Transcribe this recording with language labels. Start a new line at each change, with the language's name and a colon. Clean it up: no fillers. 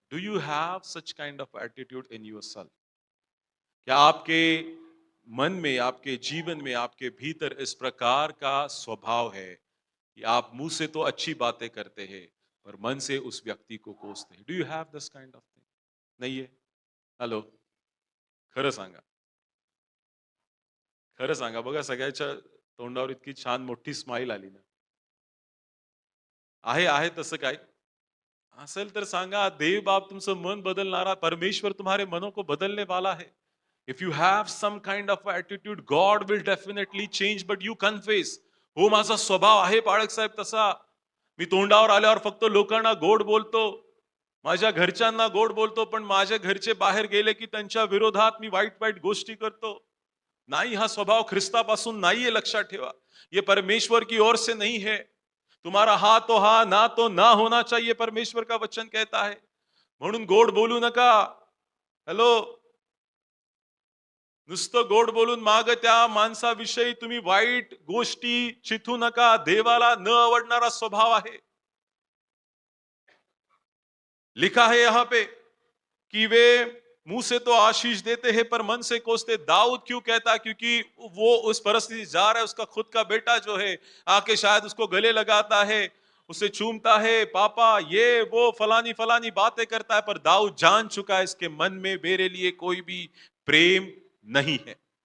English: Do you have such kind of attitude in yourself?
Hindi: क्या आपके मन में, आपके जीवन में, आपके भीतर इस प्रकार का स्वभाव है कि आप मुंह से तो अच्छी बातें करते हैं, पर मन से उस व्यक्ति को कोसते हैं?
English: Do you have this kind of thing?
Marathi: नाहीये? हॅलो, खरं सांगा. खरं सांगा बघा, सगळ्याच्या तोंडावर इतकी छान मोठी स्माईल आली ना. आहे तसं काय? असेल तर सांगा. देव बाप तुमचं मन बदलणारा,
Hindi: परमेश्वर तुम्हारे मनों को बदलने वाला है.
English: If you have some kind of attitude, God will definitely change, but you confess.
Marathi: हो, माझा स्वभाव आहे बाळक साहेब तसा. मी तोंडावर आल्यावर फक्त लोकांना गोड बोलतो. माझ्या घरच्यांना गोड बोलतो, पण माझ्या घरचे बाहेर गेले की त्यांच्या विरोधात मी वाईट वाईट गोष्टी करतो. नहीं, हा स्वभाव ख्रिस्तापासून नाहीये, लक्षात ठेवा.
Hindi: ये परमेश्वर की ओर से नहीं है. तुम्हारा हा तो हा, ना तो ना होना चाहिए, परमेश्वर का वचन कहता है.
Marathi: म्हणून गोड बोलू नका. हॅलो, नुसतं गोड बोलून माग त्या माणसाविषयी तुम्ही वाईट गोष्टी चिथू नका. देवाला न आवडणारा स्वभाव आहे.
Hindi: लिखा है यहाँ पे कि वे मुंह से तो आशीष देते हैं पर मन से कोसते. दाऊद क्यों कहता? क्योंकि वो उस परिस्थिति जा रहा है, उसका खुद का बेटा जो है आके शायद उसको गले लगाता है, उसे चूमता है, पापा ये वो फलानी फलानी बातें करता है, पर दाऊद जान चुका है इसके मन में मेरे लिए कोई भी प्रेम नहीं है.